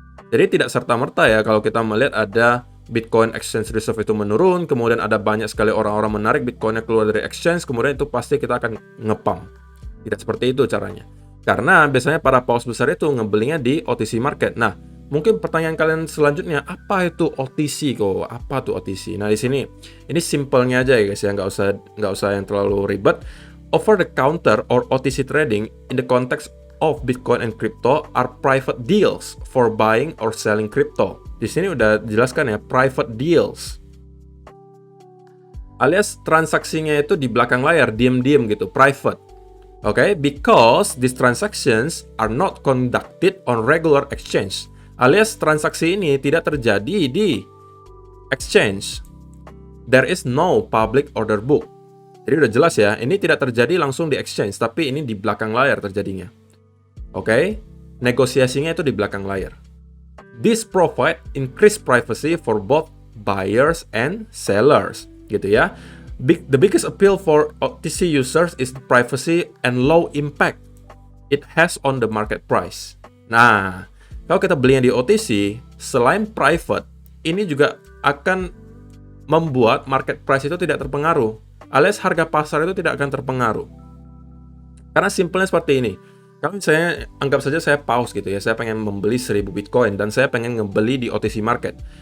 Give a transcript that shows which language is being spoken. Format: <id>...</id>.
<id>Jadi tidak serta-merta ya kalau kita melihat ada Bitcoin exchange reserve itu menurun, kemudian ada banyak sekali orang-orang menarik Bitcoinnya keluar dari exchange, kemudian itu pasti kita akan ngepump. Tidak seperti itu caranya. Karena biasanya para paus besar itu ngebelinya di OTC market. Nah, mungkin pertanyaan kalian selanjutnya, apa itu OTC kok? Apa tuh OTC? Nah, di sini ini simpelnya aja ya guys ya, nggak usah yang terlalu ribet.</id> <en>Over the counter or OTC trading in the context of Bitcoin and crypto are private deals for buying or selling crypto.</en> <id>Di sini udah dijelaskan ya,</id> <en>private deals.</en> <id>Alias transaksinya itu di belakang layar, diam-diam gitu, private.</id> <en>Okay, because these transactions are not conducted on regular exchange.</en> <id>Alias transaksi ini tidak terjadi di exchange.</id> <en>There is no public order book.</en> <id>Jadi udah jelas ya, ini tidak terjadi langsung di exchange, tapi ini di belakang layar terjadinya. Oke, negosiasinya itu di belakang layar.</id> <en>This provide increased privacy for both buyers and sellers,</en> <id>gitu ya.</id> <en>The biggest appeal for OTC users is the privacy and low impact it has on the market price.</en> <id>Nah, kalau kita belinya di OTC, selain private, ini juga akan membuat</id> <en>market price</en> <id>itu tidak terpengaruh, alias harga pasar itu tidak akan terpengaruh. Karena simpelnya seperti ini. Kalau misalnya, anggap saja saya pause gitu ya, saya pengen membeli 1000 Bitcoin dan saya pengen ngebeli di OTC market.</id>